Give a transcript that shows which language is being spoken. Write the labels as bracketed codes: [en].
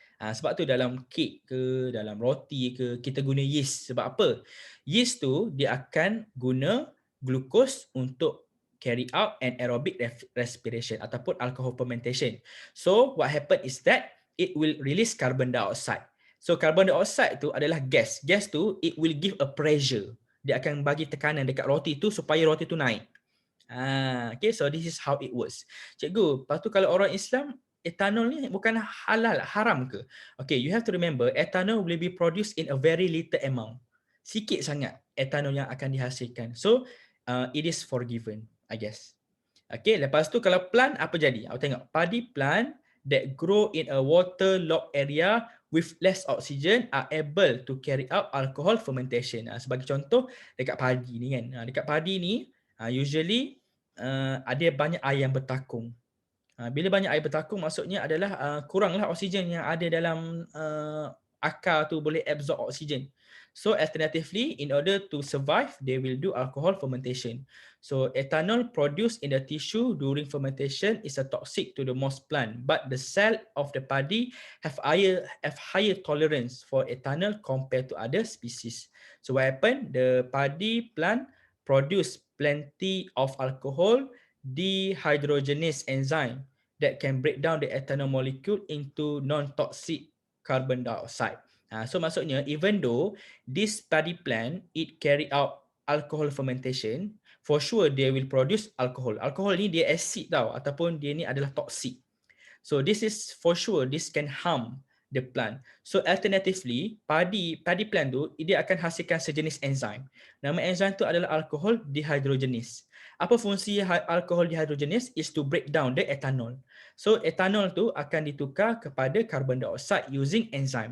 [ms] Sebab tu dalam kek ke, dalam roti ke, kita guna yeast. Sebab apa? Yeast tu dia akan guna glucose untuk [en] carry out an aerobic respiration [ms] ataupun alcohol fermentation. [en] So what happen is that it will release carbon dioxide. [ms] So carbon dioxide tu adalah gas. Gas tu [en] it will give a pressure. [ms] Dia akan bagi tekanan dekat roti tu supaya roti tu naik. [en] Okay, so this is how it works. [ms] Cikgu, lepas tu kalau orang Islam, ethanol ni bukan halal, haram ke? [en] Okay, you have to remember, ethanol will be produced in a very little amount. [ms] Sikit sangat ethanol yang akan dihasilkan. [en] So, it is forgiven, I guess. Okay, [ms] lepas tu kalau plant, apa jadi? Awak tengok, [en] padi plant that grow in a waterlogged area with less oxygen are able to carry out alcohol fermentation. [ms] Sebagai contoh, dekat padi ni kan. Dekat padi ni, usually ada banyak air yang bertakung. Bila banyak air bertakung, maksudnya adalah kuranglah oksigen yang ada dalam akar tu boleh absorb oksigen. [en] So alternatively, in order to survive, they will do alcohol fermentation. So ethanol produced in the tissue during fermentation is a toxic to the most plant, but the cell of the paddy have higher tolerance for ethanol compared to other species. So what happened? The paddy plant produce plenty of alcohol, dehydrogenase enzyme that can break down the ethanol molecule into non-toxic carbon dioxide. So maksudnya, even though this paddy plant, it carry out alcohol fermentation, for sure they will produce alcohol. [ms] Alcohol ni dia acid tau, ataupun dia ni adalah toxic. [en] So this is for sure, this can harm the plant. [ms] So alternatively, padi plant tu dia akan hasilkan sejenis enzim. Nama enzim tu adalah alcohol dehydrogenase. Apa fungsi alcohol dehydrogenase? [en] Is to break down the ethanol. So ethanol [ms] tu akan ditukar kepada [en] carbon dioxide using enzyme.